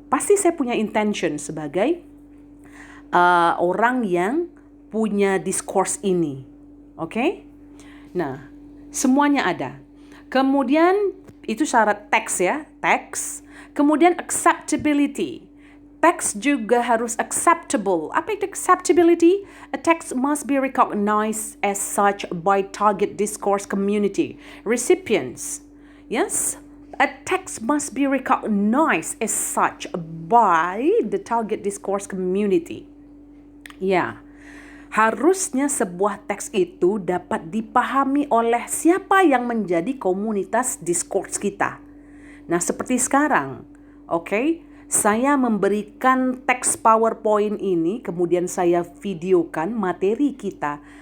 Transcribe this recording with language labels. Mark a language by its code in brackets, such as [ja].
[id] Pasti saya punya intention sebagai orang yang punya discourse ini. Oke? Nah, semuanya ada. Kemudian itu syarat teks ya, teks. Kemudian acceptability. Teks juga harus acceptable. Apa itu acceptability? [en] A text must be recognized as such by target discourse community recipients. Yes, a text must be recognized as such by the target discourse community. [id] Ya, harusnya sebuah teks itu dapat dipahami oleh siapa yang menjadi komunitas discourse kita. Nah, seperti sekarang, oke, saya memberikan teks PowerPoint ini, kemudian saya videokan materi kita.